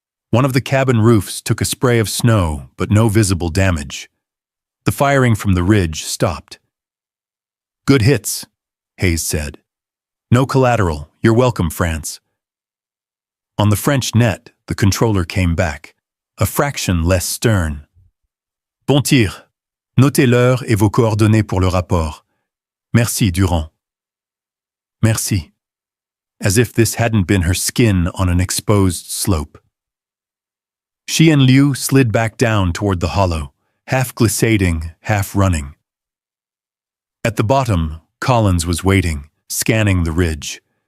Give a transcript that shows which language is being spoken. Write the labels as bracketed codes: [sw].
[en] One of the cabin roofs took a spray of snow, but no visible damage. The firing from the ridge stopped. "Good hits," Hayes said. "No collateral. You're welcome, France." On the French net, the controller came back, a fraction less stern. [fr] "Bon tir. Notez l'heure et vos coordonnées pour le rapport. Merci, Durand." Merci. [en] As if this hadn't been her skin on an exposed slope. She and Liu slid back down toward the hollow, half glissading, half running. At the bottom, Collins was waiting, scanning the ridge.